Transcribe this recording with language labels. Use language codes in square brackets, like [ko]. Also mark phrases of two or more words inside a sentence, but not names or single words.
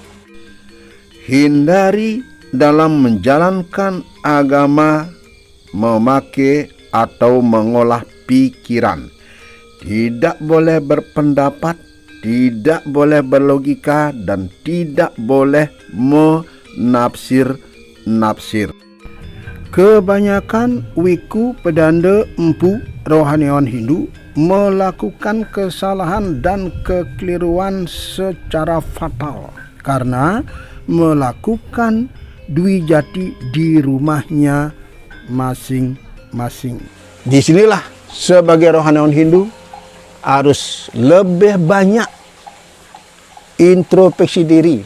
[id] Hindari dalam menjalankan agama memakai atau mengolah pikiran. Tidak boleh berpendapat, tidak boleh berlogika, dan tidak boleh menafsir-nafsir. Kebanyakan wiku, pedanda, empu, rohaniawan Hindu melakukan kesalahan dan kekeliruan secara fatal karena melakukan dwi jati di rumahnya masing-masing. Disinilah sebagai rohaniawan Hindu harus lebih banyak introspeksi diri.